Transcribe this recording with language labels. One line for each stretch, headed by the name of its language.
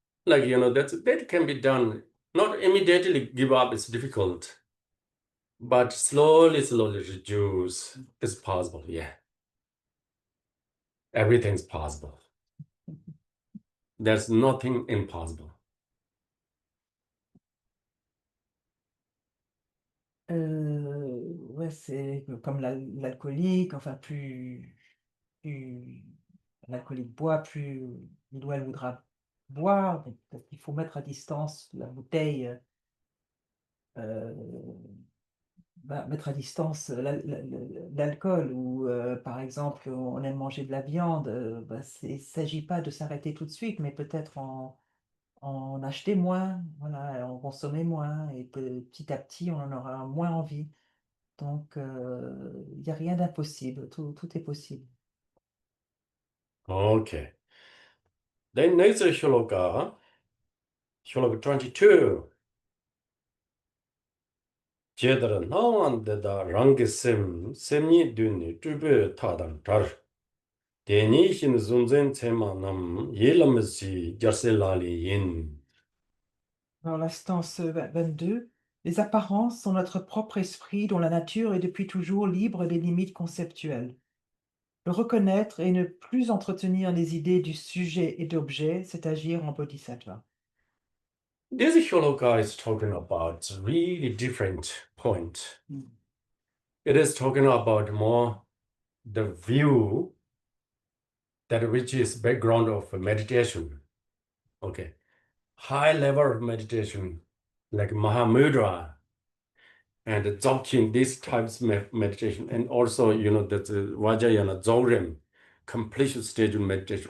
English: Like, that can be done. Not immediately give up, it's difficult. But slowly reduce is possible, yeah. Everything's possible. There's nothing impossible.
French: Ouais, c'est comme l'alcoolique, enfin, plus l'alcoolique boit, plus il ou elle voudra boire. Donc, peut-être qu'il faut mettre à distance la bouteille, mettre à distance l'alcool, ou par exemple, on aime manger de la viande, il ne s'agit pas de s'arrêter tout de suite, mais peut-être en acheter moins, voilà, en consommer moins, et petit à petit, on en aura moins envie. Donc, il n'y a rien d'impossible, tout est possible.
English: Okay. Then next shloka, shloka 22. 제대로 나왔는데다 랑게셈 셈니 드니 투베 타단 달 데니신 존젠 체만남 예람지 자셀라리 인.
French: Dans l'instance 22, les apparences sont notre propre esprit dont la nature est depuis toujours libre des limites conceptuelles. Le reconnaître et ne plus entretenir les idées du sujet et d'objet, c'est agir en bodhisattva.
English: This shloka is talking about a really different point. It is talking about more the view that which is background of meditation. Okay. High level of meditation, like Mahamudra and Dzogchen, these types of meditation, and also, that Vajrayana, Dzogchen, completion stage of meditation.